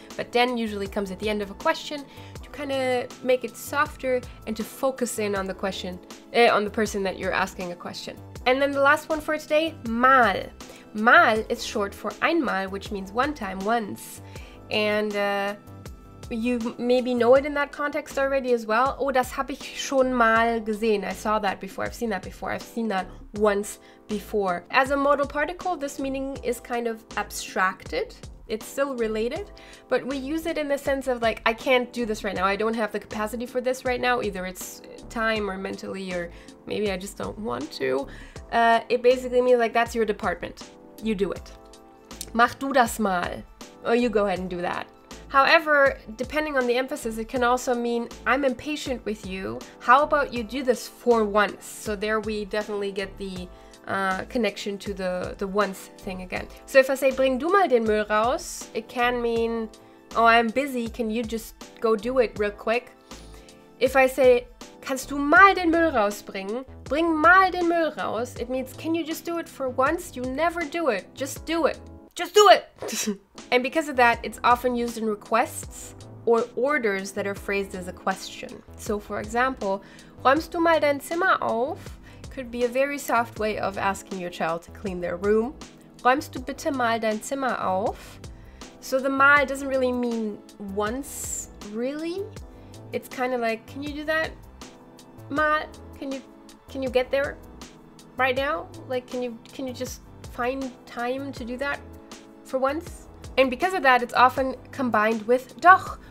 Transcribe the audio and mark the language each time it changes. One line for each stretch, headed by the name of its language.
English: But den usually comes at the end of a question to kind of make it softer and to focus in on the question, on the person that you're asking a question. And then the last one for today, mal. Mal is short for einmal, which means one time, once. And you maybe know it in that context already as well.
German: Oh, das habe ich schon mal gesehen.
English: I saw that before. I've seen that before. I've seen that once before. As a modal particle, this meaning is kind of abstracted. It's still related, but we use it in the sense of like, I can't do this right now. I don't have the capacity for this right now. Either it's time or mentally, or maybe I just don't want to. It basically means like, that's your department. You do it.
German: Mach du das mal.
English: Or you go ahead and do that. However, depending on the emphasis, it can also mean I'm impatient with you. How about you do this for once? So there we definitely get the connection to the once thing again. So if I say,
German: bring du mal den Müll raus,
English: it can mean, oh, I'm busy. Can you just go do it real quick? If I say,
German: kannst du mal den Müll rausbringen? Bring mal den Müll raus.
English: It means, can you just do it for once? You never do it. Just do it. Just do it! And because of that, it's often used in requests or orders that are phrased as a question. So for example,
German: räumst du mal dein Zimmer auf?
English: Could be a very soft way of asking your child to clean their room.
German: Räumst du bitte mal dein Zimmer auf?
English: So the mal doesn't really mean once, really. It's kind of like, can you do that? Mal, can you get there right now? Like, can you just find time to do that for once? And because of that, it's often combined with doch.